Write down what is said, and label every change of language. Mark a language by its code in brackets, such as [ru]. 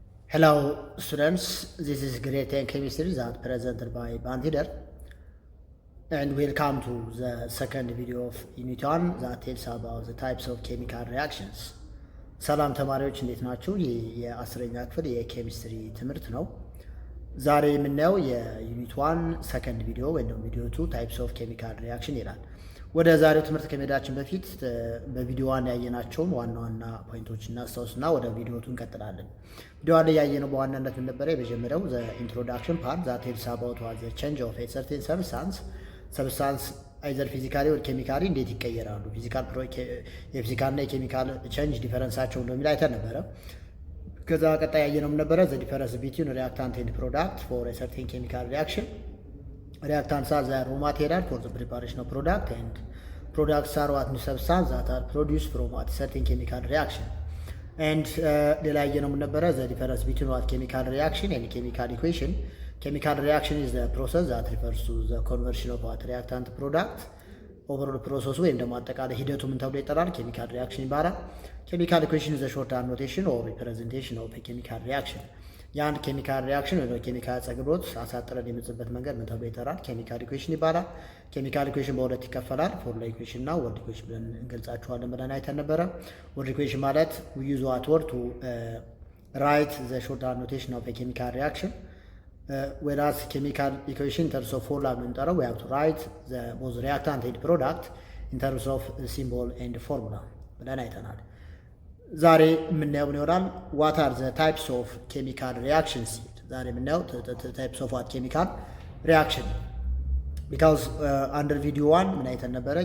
[en] Hello students, this is grade 10 chemistry that presented by Bantider, and welcome to the second video of Unit 1 that tells about the types of chemical reactions. [am] ሰላም ተማሪዎች እንዴት ናችሁ? ይህ የ10ኛ ክፍል የኬሚስትሪ ትምህርት ነው። ዛሬ የምናየው የዩኒት 1 ሰከንድ ቪዲዮ ወይም ቪዲዮ 2 ታይፕስ ኦፍ ኬሚካል ሪአክሽን ይላል። ወደ ዛሬው ትምህርት ከመሄዳችን በፊት በቪዲዮ 1 ያየናቸውን ዋና ዋና ፖይንቶች እናስታውስና ወደ ቪዲዮ 2 እንቀጥላለን። ቪዲዮ 1 ያየነው በዋናነት ምን ነበር? የመጀመሪያው [en] the introduction part that tells about what the change of a certain substance either physically or chemically [am] እንዴት ይቀየራሉ፣ የፊዚካልና የኬሚካል ቼንጅ ዲፈረንሳቸው እንደሚል አይተን ነበረ። ከዛ ቀጣይ ያየነው ምን ነበረ? [en] the difference between reactant and product for a certain chemical reaction. Reactants are the raw material for the preparation of product, and products are what new substances that are produced from what certain chemical reaction. [am] And ሌላ ያየነው ምን ነበረ? [en] the difference between what chemical reaction and chemical equation. Chemical reaction is the process that refers to the conversion of what reactant product. [am] ኦቨርኦል ፕሮሰሱ ወይም ደግሞ አጠቃላይ ሂደቱ ምን ተብሎ ይጠራል? ኬሚካል ሪአክሽን ይባላል። [en] ኬሚካል ኢኩዌሽን ዘ ሾርት ኖቴሽን ኦር ሪፕሬዘንቴሽን ኦፍ ኬሚካል ሪአክሽን። [am] የአንድ ኬሚካል ሪአክሽን ወይ ኬሚካል ጸግብሮት አሳጥረን የምንጽፍበት መንገድ ምን ተብሎ ይጠራል? ኬሚካል ኢኩዌሽን ይባላል። ኬሚካል ኢኩዌሽን በሁለት ይከፈላል። ፎርሙላ ኢኩዌሽን እና ወርድ ኢኩዌሽን ብለን እንገልጻቸዋለን ብለን አይተን ነበረ። ወርድ ኢኩዌሽን ማለት [en] we use what word to write the short notation of a chemical reaction. Whereas chemical equation in terms of formula we have to write the both reactant and product in terms of symbol and formula [am] ብለን አይተናል። ዛሬ የምናየው ይሆናል [en] what are the types of chemical reactions። [am] ዛሬ የምናየው [en] types of what chemical reaction because under video 1 [am] ምን አይተን ነበረ?